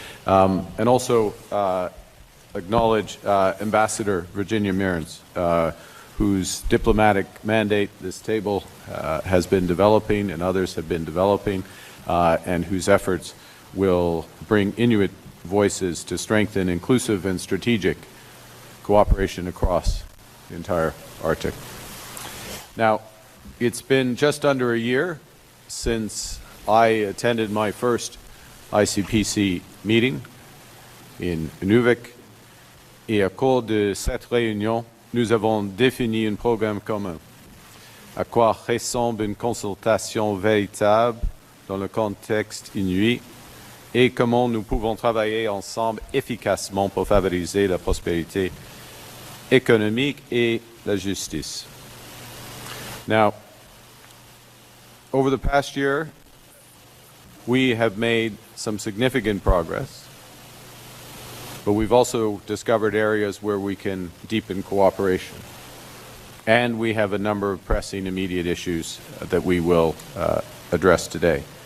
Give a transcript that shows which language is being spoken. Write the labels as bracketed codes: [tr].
[en] And also acknowledge Ambassador Virginia Mearns, whose diplomatic mandate this table has been developing and others have been developing, and whose efforts will bring Inuit voices to strengthen inclusive and strategic cooperation across the entire Arctic. Now, it's been just under a year since I attended my first ICPC meeting in Nunavut, [fr] et au cours de cette réunion, nous avons défini un programme commun, à quoi ressemble une consultation véritable dans le contexte inuit et comment nous pouvons travailler ensemble efficacement pour favoriser la prospérité économique et la justice. [en] Now, over the past year, we have made some significant progress, but we've also discovered areas where we can deepen cooperation. And we have a number of pressing immediate issues that we will address today.